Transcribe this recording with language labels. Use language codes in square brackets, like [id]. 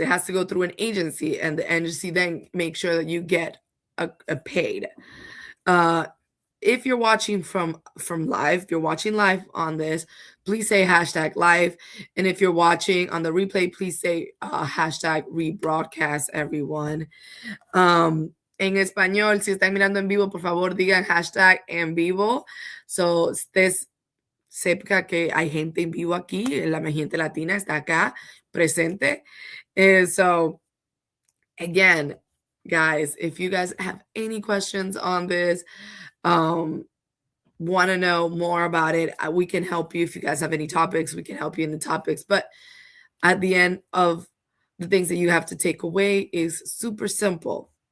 [en] It has to go through an agency, and the agency then makes sure that you get a paid. If you're watching from live, if you're watching live on this, please say #live. And if you're watching on the replay, please say #rebroadcast, everyone. [es] En español, si están mirando en vivo, por favor, digan #en vivo. So, sepa que hay gente en vivo aquí, la gente latina está acá presente. [en] So, again, guys, if you guys have any questions on this, want to know more about it, we can help you. If you guys have any topics, we can help you in the topics. But At the end of the things that you have to take away is super simple.